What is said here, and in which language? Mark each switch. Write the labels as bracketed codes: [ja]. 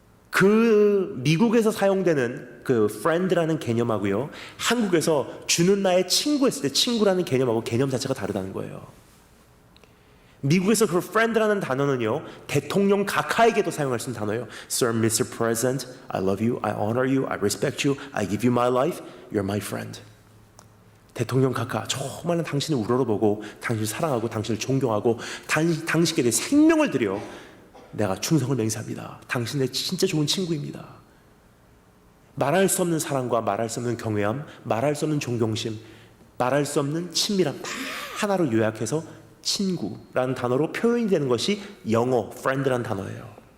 [ko] 그 미국에서 사용되는 그 friend라는 개념하고요, 한국에서 주는 나의 친구 했을 때 친구라는 개념하고 개념 자체가 다르다는 거예요. 미국에서 그 friend라는 단어는요, 대통령 각하에게도 사용할 수 있는 단어예요. [en] Sir, Mr. President, I love you, I honor you, I respect you, I give you my life, you're my friend. [ko] 대통령 각하, 정말 당신을 우러러보고 당신을 사랑하고 당신을 존경하고 당신께 내 생명을 드려 내가 충성을 맹세합니다. 당신 내 진짜 좋은 친구입니다. 말할 수 없는 사랑과 말할 수 없는 경외함, 말할 수 없는 존경심, 말할 수 없는 친밀함 다 하나로 요약해서 친구라는 단어로 표현이 되는 것이 영어 friend라는 단어예요.